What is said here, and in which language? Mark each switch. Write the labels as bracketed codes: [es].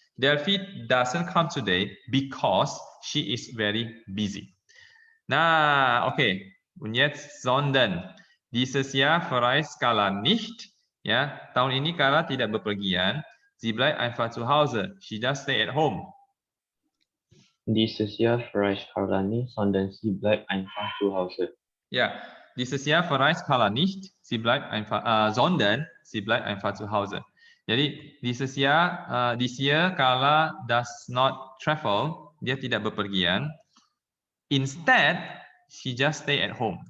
[en] Delphi doesn't come today because she is very busy. [de] Nah, okay. Und jetzt sondern. Dieses Jahr verreist Carla nicht. [id] Ya, tahun ini Carla tidak bepergian. [de] Sie bleibt einfach zu Hause. [en] She just stay at home. [de] Dieses Jahr verreist Carla nicht, sondern sie bleibt einfach zu Hause. Ja, dieses Jahr verreist Carla nicht. Sie bleibt einfach, sondern sie bleibt einfach zu Hause. [en] Jadi this year Carla does not travel. [id] Dia tidak bepergian. [en] Instead, she just stay at home.